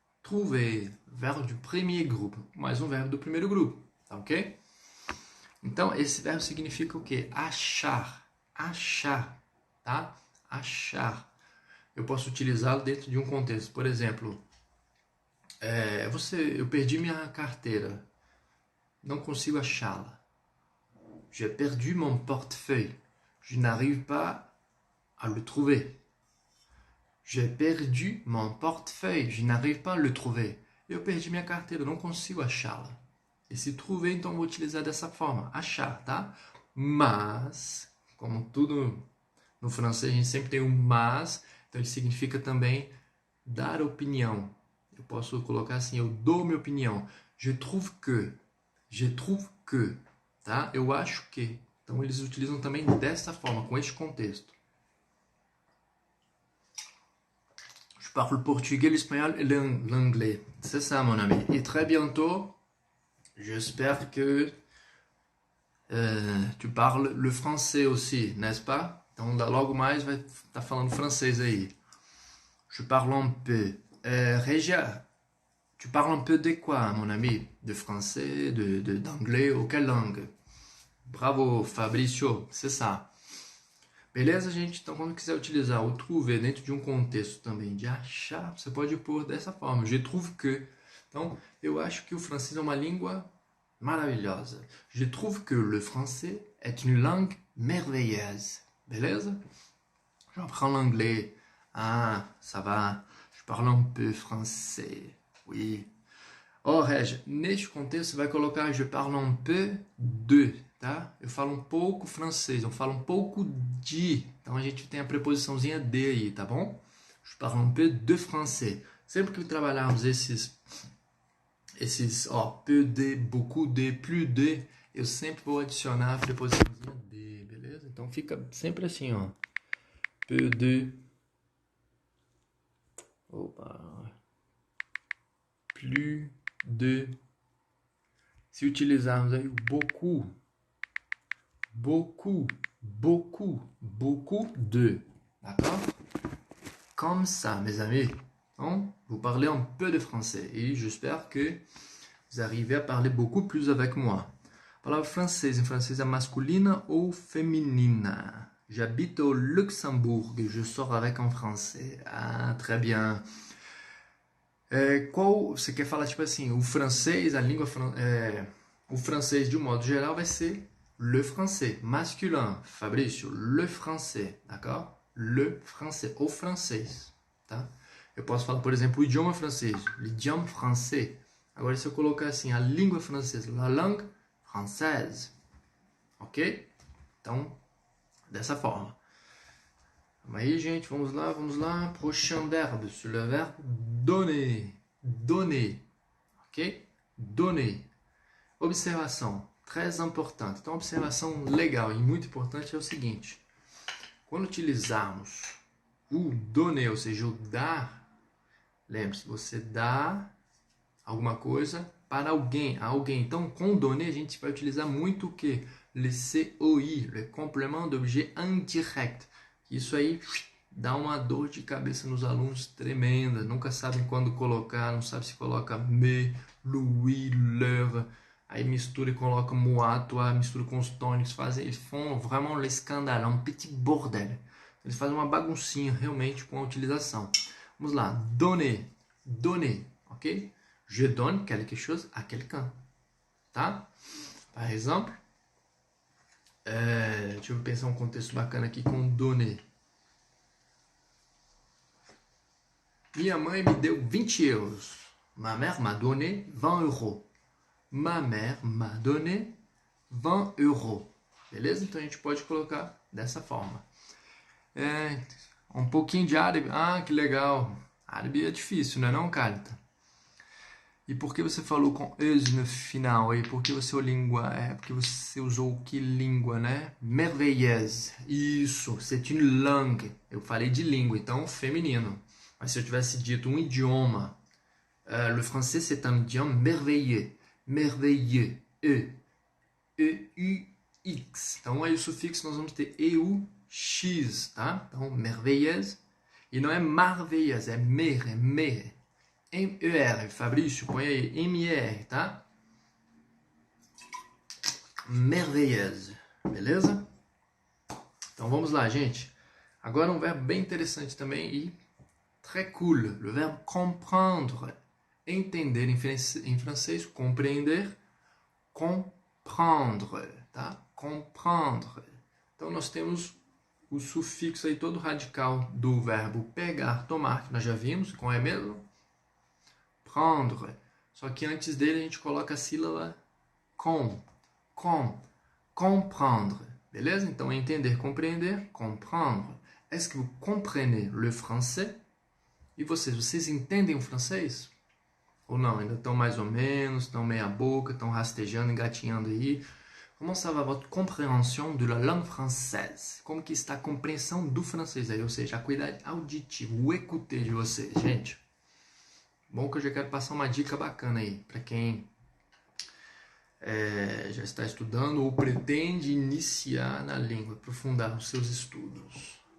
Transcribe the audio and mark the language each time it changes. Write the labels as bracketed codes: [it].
[pt] Trouver, verbo do primeiro grupo. Mais um verbo do primeiro grupo, tá ok? Então, esse verbo significa o quê? Achar. Achar, tá? Achar. Eu posso utilizá-lo dentro de um contexto. Por exemplo, eu perdi minha carteira. Não consigo achá-la. [fr] J'ai perdu mon portefeuille. Je n'arrive pas à le trouver. J'ai perdu mon portefeuille. Je n'arrive pas à le trouver. [pt] Eu perdi minha carteira, não consigo achá-la. Esse trouver, então, eu vou utilizar dessa forma. Achar, tá? Mas, como tudo no francês, a gente sempre tem o mas. Então, ele significa também dar opinião. Eu posso colocar assim, eu dou minha opinião. [fr] Je trouve que. Je trouve que. [pt] Tá? Eu acho que. Então, eles utilizam também dessa forma, com este contexto. [fr] Je parle portugais, l'espagnol et l'anglais. C'est ça, mon ami. Et très bientôt, j'espère que tu parles le français aussi, n'est-ce pas? [pt] Então, logo mais vai estar falando francês aí. [fr] Je parle un peu. Régia, tu parles un peu de quoi, mon ami? De français, d'anglais ou quelle langue? Bravo, Fabrício, c'est ça. [pt] Beleza, gente? Então, quando quiser utilizar o trouver dentro de um contexto também de achar, você pode pôr dessa forma. [fr] Je trouve que. [pt] Então, eu acho que o francês é uma língua maravilhosa. [fr] Je trouve que le français est une langue merveilleuse. Beleza? J'apprends l'anglais. Ah, ça va. Je parle un peu français. [pt] Oui. Oh, Reg, neste contexto você vai colocar [fr] je parle un peu de, [pt] tá? Eu falo um pouco francês, eu falo um pouco de. Então a gente tem a preposiçãozinha de aí, tá bom? Je parle un peu de français. Sempre que trabalharmos esses peu de, beaucoup de, plus de, eu sempre vou adicionar a preposiçãozinha de, beleza? Então fica sempre assim, ó. [fr] Peu de. Opa. Plus de. [pt] Se utilizarmos aí o beaucoup, beaucoup, beaucoup, beaucoup de, d'accord? [fr] Comme ça, mes amis. Donc, vous parlez un peu de français et j'espère que vous arrivez à parler beaucoup plus avec moi. [pt] A palavra francês, em francês é masculina ou feminina? [fr] J'habite au Luxembourg et je sors avec un français. Ah, très bien. [pt] Qual você quer falar, tipo assim, o francês, a língua, o francês de um modo geral vai ser [fr] le français, masculin, [pt] Fabrício, le français, d'accord? Le français, o francês, tá? Eu posso falar, por exemplo, o idioma francês, [fr] l'idiome français. [pt] Agora, se eu colocar assim, a língua francesa, [fr] la langue française, [pt] ok? Então, dessa forma. Vamos aí, gente, vamos lá. [fr] Prochain verbe, sur le verbe donner. Donner, ok? Donner. [pt] Observação, [fr] très importante. [pt] Então, observação legal e muito importante é o seguinte. Quando utilizarmos o donner, ou seja, o dar, lembre-se, você dá alguma coisa para alguém, a alguém. Então, com donner, a gente vai utilizar muito o quê? Le COI, le complément d'objet indirect. Isso aí dá uma dor de cabeça nos alunos tremenda. Nunca sabem quando colocar, não sabe se coloca me, lui, leur. Aí mistura e coloca moi, toi, mistura com os tônicos. Eles [fr] font vraiment le scandale, un petit bordel. [pt] Eles fazem uma baguncinha realmente com a utilização. Vamos lá, donner, donner, ok? [fr] Je donne quelque chose à quelqu'un, tá? Par exemple, [pt] Deixa eu pensar um contexto bacana aqui com donner. Minha mãe me deu 20 euros. [fr] Ma mère m'a donné 20 euros. Ma mère m'a donné 20 euros. Beleza? [pt] Então a gente pode colocar dessa forma. Um pouquinho de árabe. Ah, que legal. Árabe é difícil, não é não, Carita? E por que você falou com eus no final aí? Por que você porque você usou que língua, né? [fr] Merveilleuse. Isso, c'est une langue. [pt] Eu falei de língua, então feminino. Mas se eu tivesse dito um idioma, [fr] le français c'est un idiome merveilleux. Merveilleux. E-U-X. [pt] Então aí o sufixo nós vamos ter E-U-X, tá? Então, merveilleuse. E não é marveilleuse, é mer, é mer. M-E-R. Fabrício, põe aí M-E-R, tá? Merveilleuse. Beleza? Então vamos lá, gente. Agora um verbo bem interessante também e [fr] très cool. Le verbe comprendre. [pt] Entender em francês, compreender, comprendre, tá? Comprendre. Então nós temos o sufixo aí todo radical do verbo pegar, tomar, que nós já vimos, com é mesmo? Prendre. Só que antes dele a gente coloca a sílaba comprendre. Beleza? Então entender, compreender, comprendre. [fr] Est-ce que vous comprenez le français? [pt] E vocês entendem o francês? Ou não? Ainda estão mais ou menos, estão meia boca, estão rastejando, engatinhando aí. [fr] Comment ça va votre compréhension de la langue française? [pt] Como que está a compreensão do francês aí? Ou seja, a qualidade auditiva, o écouter de vocês, gente. Bom que eu já quero passar uma dica bacana aí, para quem já está estudando ou pretende iniciar na língua, aprofundar os seus estudos.